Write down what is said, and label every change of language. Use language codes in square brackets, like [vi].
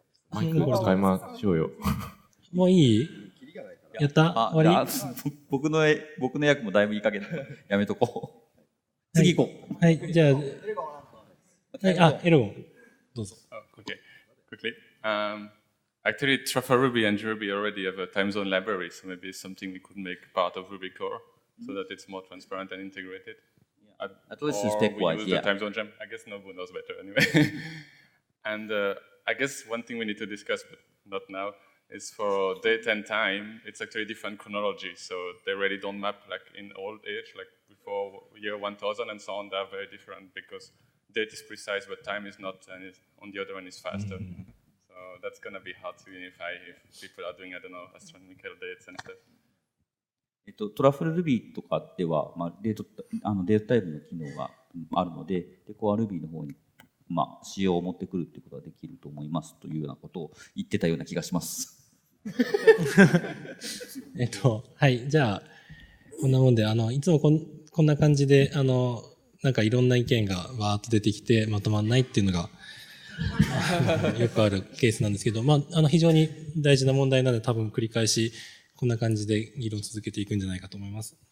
[ja] マイク使いましょうよ。もういい？やった？終わり？僕の役もだいぶいい加減だからやめとこう。次行こう。はい、じゃあ、エロゴン、どうぞ。 [en] Okay, quickly. Actually, Truffle Ruby and Ruby already have a time zone library, so maybe it's something we could make part of Ruby core so that it's more transparent and integrated. At least or step-wise, we use yeah. the time zone gem. I guess Nobu knows better anyway. And I guess one thing we need to discuss, but not now, is for date and time, it's actually different chronology. So they really don't map like in old age, like before year 1000 and so on. They are very different because date is precise, but time is not, and on the other one is faster. So that's going to be hard to unify if people are doing, I don't know, astronomical dates and stuff. [ja] トラフル Ruby とかでは、デートタイプの機能があるので、コア Ruby の方に、仕様を持ってくるっていうことができると思いますというようなことを言ってたような気がします。はい、じゃあ、こんなもんで、いつもこんな感じで、なんかいろんな意見がわーっと出てきてまとまんないっていうのがよくあるケースなんですけど、非常に大事な問題なので多分繰り返しこんな感じで議論を続けていくんじゃないかと思います。